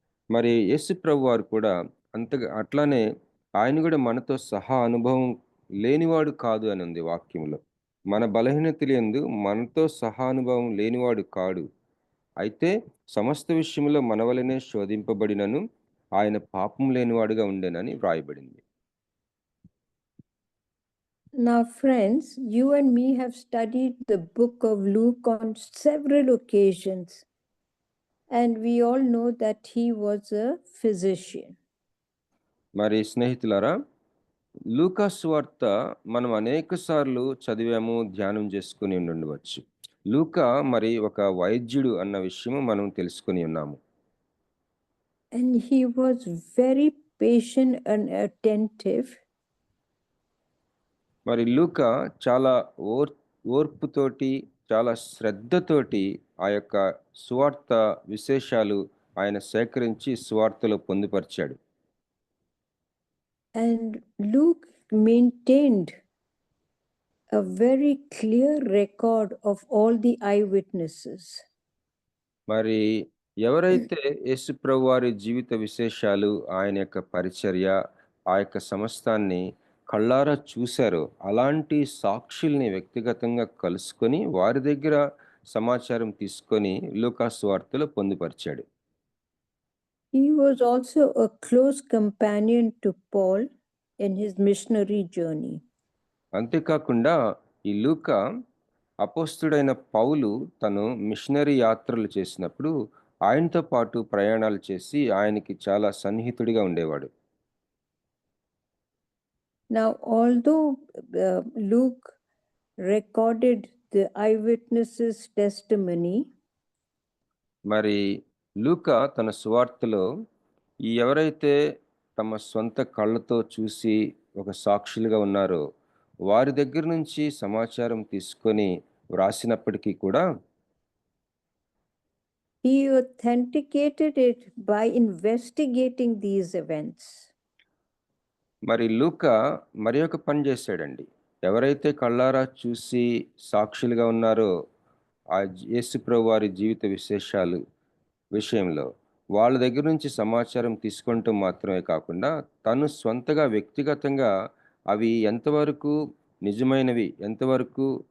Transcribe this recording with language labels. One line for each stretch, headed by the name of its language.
Telugu: మరి యేసు ప్రభు వారు కూడా అట్లానే ఆయన కూడా మనతో సహా అనుభవం లేనివాడు కాదు అని ఉంది వాక్యంలో. మన బలహీనతల యందు మనతో సహానుభవం లేనివాడు కాడు, అయితే సమస్త విషయంలో మన వలనే శోధింపబడినను ఆయన పాపం లేనివాడుగా ఉండేనని వ్రాయబడింది.
English: Now, friends, you and me have studied the book of Luke on several occasions, and we all know that he was a physician.
Telugu: మరి స్నేహితులారా, లూకా సువార్త మనం అనేక సార్లు చదివాము, ధ్యానం చేసుకుని ఉండవచ్చు. లూకా మరి ఒక వైద్యుడు అన్న విషయము మనం తెలుసుకుని ఉన్నాము.
English: And he was very patient and attentive.
Telugu: మరి లూకా చాలా ఓర్పుతోటి, చాలా శ్రద్ధతోటి ఆ యొక్క సువార్త విశేషాలు ఆయన సేకరించి సువార్తలో పొందుపరిచాడు.
English: And Luke maintained a very clear record of all the eyewitnesses.
Telugu: మరి ఎవరైతే యేసు ప్రభు వారి జీవిత విశేషాలు, ఆయన యొక్క పరిచర్య, ఆ యొక్క సమస్తాన్ని కళ్ళారా చూశారో అలాంటి సాక్షుల్ని వ్యక్తిగతంగా కలుసుకొని వారి దగ్గర సమాచారం తీసుకొని లూకా సువార్తలో పొందుపరిచాడు.
English: He was also a close companion to Paul in his missionary journey.
Telugu: అంతేకాకుండా ఈ లూకా అపోస్తుడైన పౌలు తను మిషనరీ యాత్రలు చేసినప్పుడు ఆయనతో పాటు ప్రయాణాలు చేసి ఆయనకి చాలా సన్నిహితుడిగా ఉండేవాడు.
English: Now, although Luke recorded the eyewitnesses' testimony,
Telugu: మరి లూకా తన సువార్తలో ఎవరైతే తమ సొంత కళ్ళతో చూసి ఒక సాక్షులుగా ఉన్నారో వారి దగ్గర నుంచి సమాచారం తీసుకొని వ్రాసినప్పటికీ కూడా
English: he authenticated it by investigating these events.
Telugu: మరి లూకా మరి ఒక పని చేశాడండి. ఎవరైతే కళ్ళారా చూసి సాక్షులుగా ఉన్నారో ఆ యేసు ప్రభు వారి జీవిత విశేషాలు విషయంలో వాళ్ళ దగ్గర నుంచి సమాచారం తీసుకుంటూ మాత్రమే కాకుండా తను స్వంతగా వ్యక్తిగతంగా అవి ఎంతవరకు నిజమైనవి, ఎంతవరకు